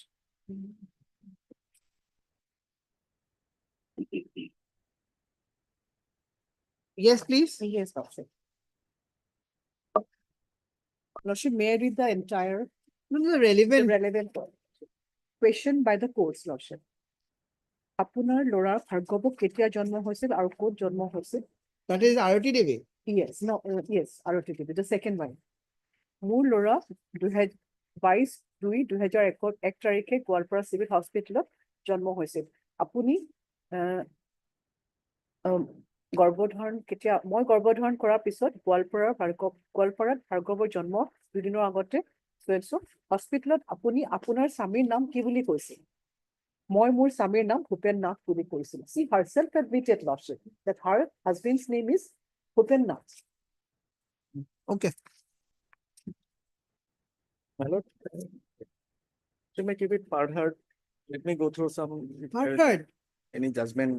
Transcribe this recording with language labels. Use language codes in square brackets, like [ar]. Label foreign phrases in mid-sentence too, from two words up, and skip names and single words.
[en] Yes, please. Yes, Lordship. Lordship, may I read the entire? No, relevant. Relevant question by the courts, Lordship. [as] আপোনাৰ ল'ৰা ভাৰ্গৱক কেতিয়া জন্ম হৈছিল আৰু ক'ত জন্ম হৈছিল? [en] That is ROT Devi. Yes, no, yes, ROT Devi, the second one. [as] মোৰ ল'ৰা 22/2/2001 তাৰিখে গোৱালপাৰা চিভিল হস্পিটেলত জন্ম হৈছিল। আপুনি গৰ্ভধাৰণ কেতিয়া মই গৰ্ভধাৰণ কৰাৰ পিছত গোৱালপাৰাত ভাৰ্গৱৰ জন্ম দুদিনৰ আগতে হস্পিটেলত আপুনি আপোনাৰ স্বামীৰ নাম কি বুলি কৈছিল? মই মোৰ স্বামীৰ নাম ভূপেন নাথ বুলি কৈছিল। [en] She herself admitted, Lordship, that her husband's name is Bhupen Nath. Okay. My lord, to make it a bit further, let me go through some. Further? Any judgment